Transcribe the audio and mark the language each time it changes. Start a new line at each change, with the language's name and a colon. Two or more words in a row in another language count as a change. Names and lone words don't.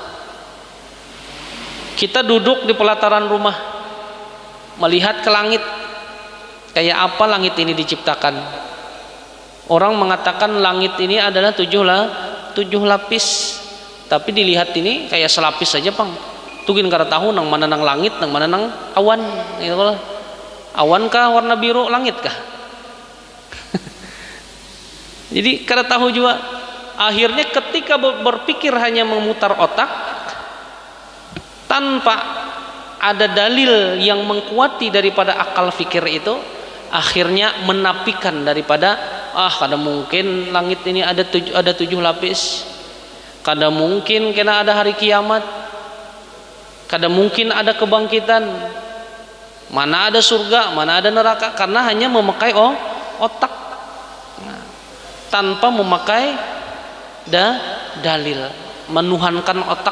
Indonesian: Kita duduk di pelataran rumah, melihat ke langit, kayak apa langit ini diciptakan. Orang mengatakan langit ini adalah 7 lapis, tapi dilihat ini kayak selapis saja, Pang.
Banjar: Tugin kada tahu nang mana nang langit, nang mana nang awan.
Indonesian: Gitu lah. Awan kah warna biru, langit kah?
Banjar: Jadi kada tahu juga.
Indonesian: Akhirnya ketika berpikir hanya memutar otak tanpa ada dalil yang mengkuati daripada akal fikir itu, akhirnya menafikan daripada kada mungkin langit ini ada 7 lapis, kada mungkin kena ada hari kiamat, kada mungkin ada kebangkitan, mana ada surga, mana ada neraka, karena hanya memakai otak tanpa memakai dalil, menuhankan otak.